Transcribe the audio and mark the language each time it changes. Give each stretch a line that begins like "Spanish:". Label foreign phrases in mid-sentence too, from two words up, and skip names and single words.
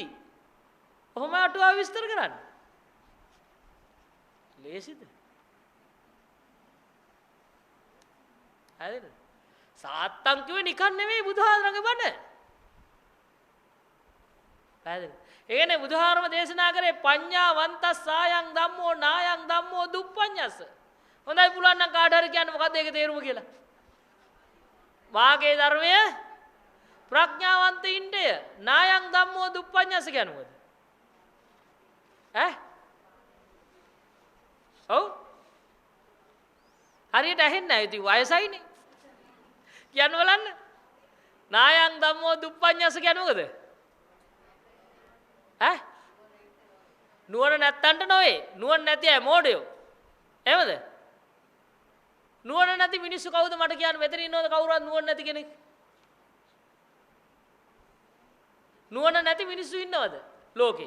Sinhala: කොහොම අටුවා විස්තර කරන්නේ? ලේසිද? හරිද? සාත්තං කිව්වේ නිකන් නෙමෙයි බුදුහාමරගේ බණ. පැහැදිලිද? ඒ කියන්නේ බුදුහාමරම දේශනා කරේ
Pali: පඤ්ඤාවන්තස් සායං ධම්මෝ නායං ධම්මෝ දුප්පඤ්ඤස්ස.
Sinhala: හොඳයි පුළුවන් නම් කාට හරි කියන්න මොකද්ද ඒකේ තේරුම කියලා. වාගේ ධර්මය ප්‍රඥාවන්තින්ටය
Pali: නායං ධම්මෝ දුප්පඤ්ඤස්ස
Sinhala: කියන්නේ මොකද? ඔව්. හරියට ඇහෙන්නේ නැහැ. ඉතින් වයසයිනේ. කියන්න බලන්න.
Pali: නායං ධම්මෝ දුප්පඤ්ඤස්ස
Sinhala: කියන්නේ මොකද? නුවණ නැත්තන්ට නොවේ. නුවණ නැති අය මෝඩයෝ. එහෙමද? නුවණ නැති මිනිස්සු කවුද මට කියන්න මෙතන ඉන්නවද කවුරුවත් නුවණ නැති කෙනෙක්? නුවණ නැති මිනිස්සු ඉන්නවද ලෝකේ?